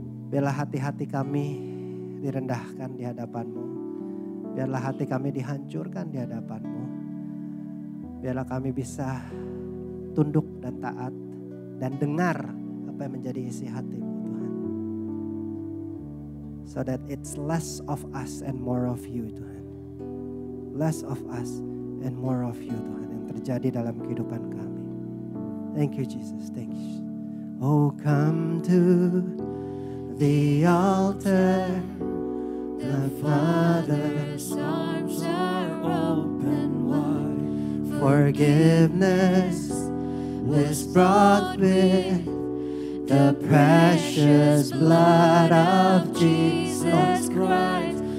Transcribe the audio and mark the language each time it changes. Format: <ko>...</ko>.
<id>Biarlah hati-hati kami direndahkan di hadapan-Mu. Biarlah hati kami dihancurkan di hadapan-Mu. Biarlah kami bisa tunduk dan taat dan dengar apa yang menjadi isi hati-Mu Tuhan.</id> <en>So that it's less of us and more of you Tuhan. Less of us and more of you Tuhan</en> <id>yang terjadi dalam kehidupan kami.</id> <en>Thank you Jesus, thank you. Oh come to the altar. The Father's arms are open wide. Forgiveness is brought with the precious blood of Jesus Christ.</en>